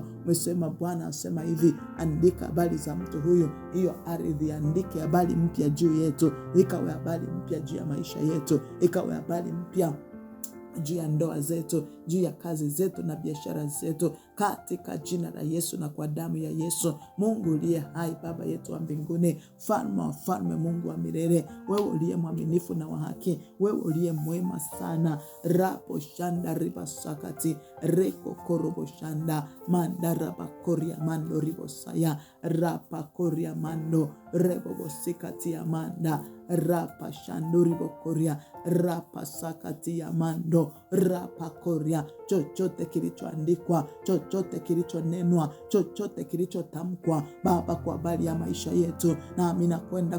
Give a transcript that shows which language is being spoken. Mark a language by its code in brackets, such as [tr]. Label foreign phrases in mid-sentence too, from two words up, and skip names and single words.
[sw] Umesema, Bwana asema hivi, andika habari za mtu huyu, hiyo ardhi andike habari mpya juu yetu, ikawe habari mpya juu ya maisha yetu, ikawe habari mpya juu ya ndoa zetu, juu ya kazi zetu na biashara zetu, katika jina la Yesu na kwa damu ya Yesu. Mungu uliye hai, Baba yetu wa mbinguni, mfalme wa falme, Mungu wa milele, wewe uliye mwaminifu na wa haki, wewe uliye mwema sana. Rapo shanda riba sakati reko korobo shanda mandara bakoria mando ribo saya rapa koria mando rebo sikati amanda rapa shanduri bokoria rapa sakati ya mando rapa koria. Chochote kilichoandikwa, chochote kilichonenwa, chochote kilichotamkwa Baba kwa habari ya maisha yetu, na mimi nakwenda